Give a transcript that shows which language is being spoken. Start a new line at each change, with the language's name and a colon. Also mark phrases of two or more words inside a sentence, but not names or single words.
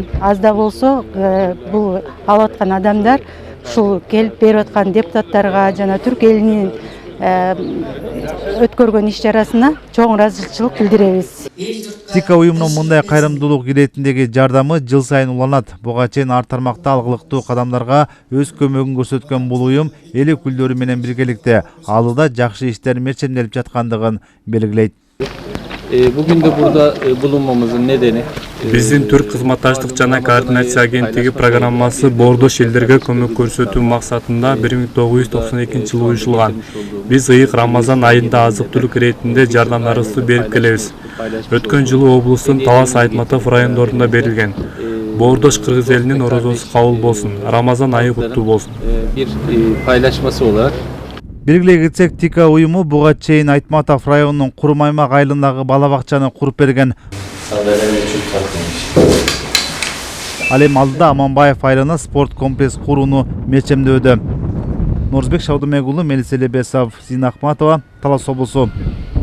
Kyrgyz: Аз да болсо бул алып аткан адамдар ушул келип берип аткан депутаттарга жана Түрк элинин өткөргөн иш-чарасына чоң ыраазычылык билдиребиз. ТИКА уюмунун мындай кайрымдуулук иретиндеги жардамы жыл сайын уланат. Буга чейин ар тармакта алгылыктуу кадамдарга өз көмөгүн көрсөткөн бул уюм эл өкүлдөрү менен биргеликте алыда жакшы иштер мерчемделип жаткандыгын белгилейт.
Turkish: Bugün de burada bulunmamızın nedeni
Kyrgyz: Биздин Türk кызматташтык жана координация агенттиги программасы бордош элдерге көмөк көрсөтүү максатында 1992-жылы уюшулган. Биз ыйык Рамазан айында азык-түлүк иретинде жардамдарыбызды берип келебиз. Өткөн жылы облустун Талас, Айтматов райондорунда берилген. Бордош кыргыз элинин орозосу кабыл болсун. Рамазан айы куттуу болсун.
Turkish: Bir paylaşması olarak
Kyrgyz: Белгилей кетсек, ТИКА уюму буга чейин Айтматов районунун Курмаймак айылындагы бала бакчаны куруп берген. Ал эми алдыда Аманбаев айылына спорт комплекс курууну мерчемдөдө. Нурзбек Шаудымек уулу, Мелис Элебесов, Зина Ахматова, Талас облусу.